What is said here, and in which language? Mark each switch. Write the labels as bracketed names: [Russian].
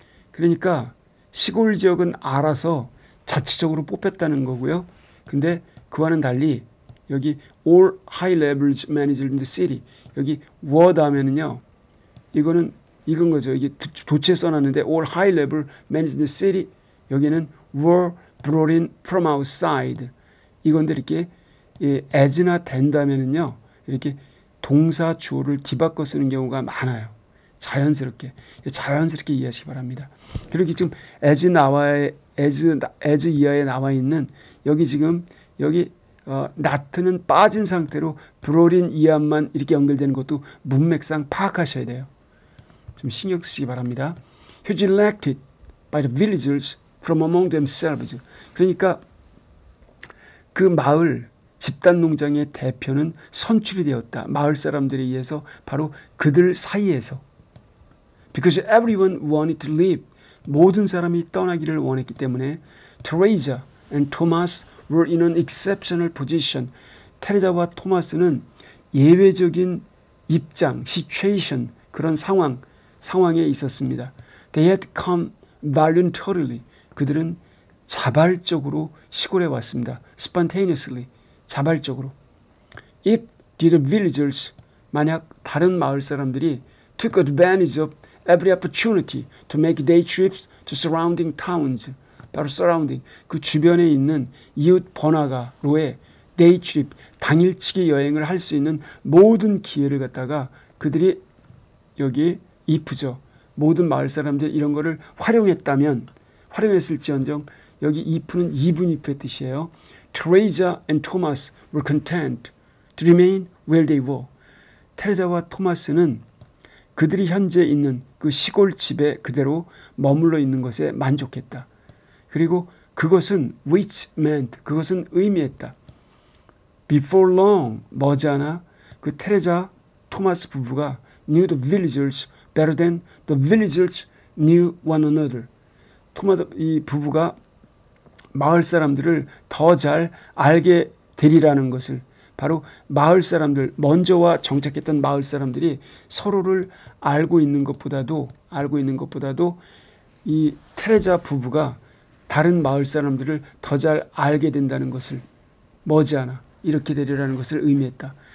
[Korean] 그러니까 시골 지역은 알아서 자치적으로 뽑혔다는 거고요. 근데 그와는 달리 여기 [English] all high levels managed in the city. [Korean] 여기 were 다음에는요. 이건 거죠. 이게 도치에 써놨는데 [English] all high level managed in the city. [Korean] 여기는 [English] were brought in from outside. [Korean] 이건데 이렇게 as나 된다면은요. 이렇게 동사 주어를 뒤바꿔 쓰는 경우가 많아요. 자연스럽게 이해하시기 바랍니다. 그리고 지금 as 이하에 나와 있는 여기 지금 여기 not는 빠진 상태로 brought in 이하만 이렇게 연결되는 것도 문맥상 파악하셔야 돼요. 좀 신경 쓰시기 바랍니다. [English] He was elected by the villagers from among themselves. [Korean] 그러니까 그 마을 집단 농장의 대표는 선출이 되었다. 마을 사람들에 의해서 바로 그들 사이에서. [English] Because everyone wanted to leave. [Korean] 모든 사람이 떠나기를 원했기 때문에 [English] Teresa and Thomas were in an exceptional position. [Korean] 테레자와 토마스는 예외적인 입장, situation, 그런 상황에 있었습니다. [English] They had come voluntarily. [Korean] 그들은 자발적으로 시골에 왔습니다. [English] Spontaneously. [Korean] 자발적으로. If the villagers, 만약 다른 마을 사람들이 [English] took advantage of every opportunity to make day trips to surrounding towns, [Korean] 바로 surrounding, 그 주변에 있는 이웃 번화가로의 day trip, 당일치기 여행을 할 수 있는 모든 기회를 갖다가 그들이 여기 if죠. 모든 마을 사람들이 이런 거를 활용했을지언정 여기 if는 even if의 뜻이에요. [English] Teresa and Thomas were content to remain where they were. [Korean] 테레자와 토마스는 그들이 현재 있는 그 시골 집에 그대로 머물러 있는 것에 만족했다. 그리고 그것은 [English] which meant, [Korean] 그것은 의미했다. [English] Before long, [Korean] 머지않아 그 테레자, 토마스 부부가 [English] knew the villagers better than the villagers knew one another. [Korean] 이 부부가 마을 사람들을 더 잘 알게 되리라는 것을, 바로 마을 사람들, 먼저와 정착했던 마을 사람들이 서로를 알고 있는 것보다도 이 테레자 부부가 다른 마을 사람들을 더 잘 알게 된다는 것을, 머지않아 이렇게 되리라는 것을 의미했다.